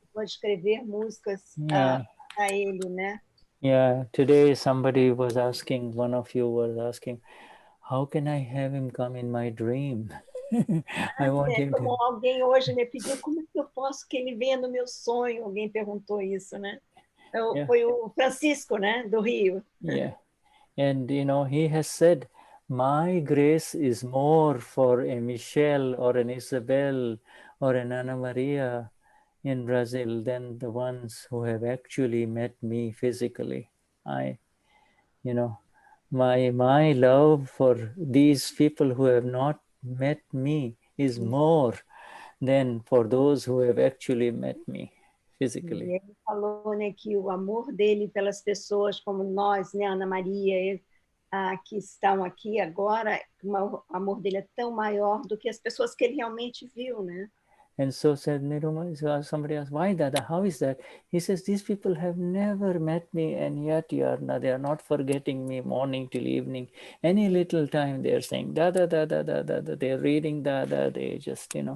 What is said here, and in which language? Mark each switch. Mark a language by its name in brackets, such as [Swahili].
[Portuguese] Pode escrever músicas a ele, né? [English] Yeah. Today, one of you was asking, how can I have him come in my dream? I want him [Portuguese] como alguém hoje me pediu, como é que eu posso que ele venha no meu sonho? Alguém perguntou isso, né? Foi o Francisco, né, do Rio. [English] Yeah, and he has said, my grace is more for a Michelle or an Isabel or an Ana Maria in Brazil than the ones who have actually met me physically. My love for these people who have not met me is more than for those who have actually met me physically. [Portuguese] E ele falou, né, que o amor dele pelas pessoas como nós, né, Ana Maria, que estão aqui agora, o amor dele é tão maior do que as pessoas que ele realmente viu, né? [English] And so said Niruma, somebody asked, why Dada, how is that? He says, these people have never met me, and yet they are not forgetting me morning till evening. Any little time they are saying, Dada, Dada, Dada, they are reading Dada, they just,